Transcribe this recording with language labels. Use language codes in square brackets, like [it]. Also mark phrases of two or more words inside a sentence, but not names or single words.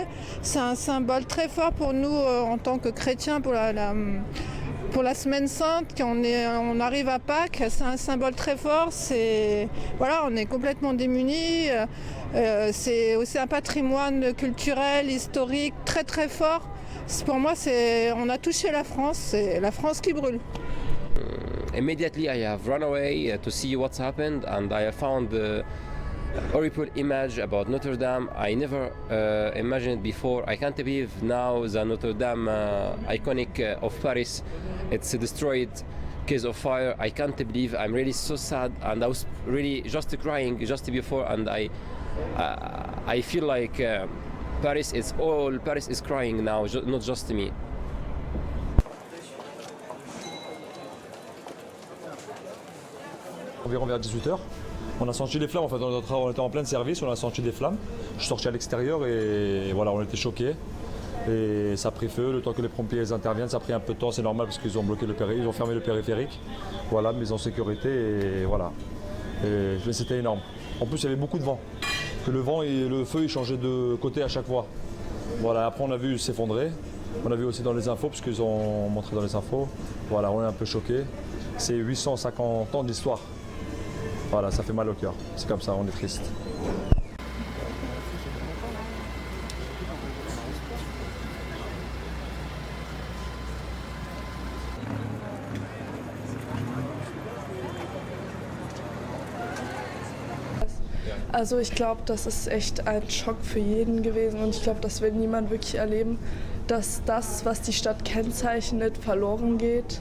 [fr] C'est un symbole très fort pour nous en tant que chrétiens, pour la Semaine Sainte, quand on arrive à Pâques, c'est un symbole très fort. Voilà, on est complètement démunis. C'est aussi un patrimoine culturel, historique très très fort. Pour moi, on a touché la France, c'est la France qui brûle. [en] Immediately I have run away to see what's happened, and I have found the horrible image about Notre Dame. I never imagined before. I can't believe now the Notre Dame iconic of Paris, it's destroyed because of fire. I can't believe. I'm really so sad, and I was really just crying just before, and I feel like Paris is crying now, not just me. [fr] Environ vers 18h. On a senti les flammes, en fait, on était en plein service, on a senti des flammes. Je suis sorti à l'extérieur et voilà, on était choqués. Et ça a pris feu, le temps que les pompiers interviennent, ça a pris un peu de temps, c'est normal parce qu'ils ont bloqué ils ont fermé le périphérique. Voilà, mise en sécurité et voilà. Et c'était énorme. En plus, il y avait beaucoup de vent. Le vent et le feu, ils changeaient de côté à chaque fois. Voilà, après on a vu s'effondrer. On a vu aussi dans les infos, parce qu'ils ont montré dans les infos. Voilà, on est un peu choqués. C'est 850 ans d'histoire. Voilà, ça fait mal au cœur. C'est comme ça, on est triste. [de] Also ich glaube, das ist echt ein Schock für jeden gewesen und ich glaube, das will niemand wirklich erleben, dass das, was die Stadt kennzeichnet, verloren geht.